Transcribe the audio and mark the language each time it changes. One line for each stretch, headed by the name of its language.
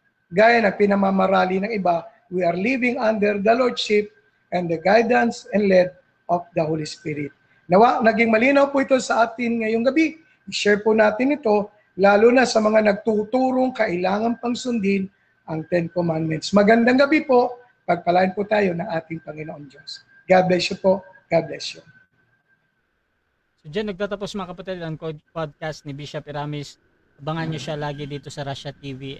Filipino: Gaya na pinamamarali ng iba,
English: we are living under the Lordship and the guidance and led of the Holy Spirit.
Filipino: Nawa, naging malinaw po ito sa atin ngayong gabi. I-share po natin ito lalo na sa mga nagtuturong kailangan pang sundin ang Ten Commandments. Magandang gabi po, pagpalain po tayo ng ating Panginoon Diyos.
English: God bless you po, God bless you.
Filipino: So dyan nagtatapos mga kapatid ang podcast ni Bishop Iramis. Abangan nyo siya lagi dito sa Russia TV.